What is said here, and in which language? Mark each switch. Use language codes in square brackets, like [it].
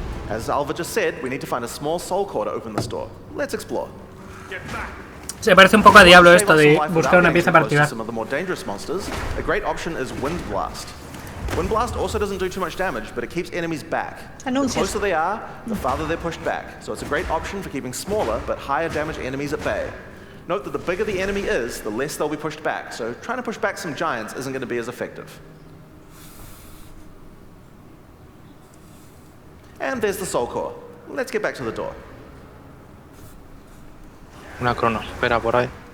[en] As Alva just said, we need to find a small soul core to open this door. Let's explore. [es] Se parece un poco a Diablo esto de buscar una pieza para activar. [en] Some of the more dangerous monsters, a great option is Wind Blast. Wind Blast also doesn't do too much damage, but it keeps enemies back. The closer they are, the farther they're pushed back. So it's a great option for keeping smaller but higher damage enemies at bay. Note that the bigger the enemy is, the less they'll be pushed back. So trying to push back some giants isn't going to be as effective. And there's the soul core. Let's get back to the door. [es] Una crono, espera por ahí.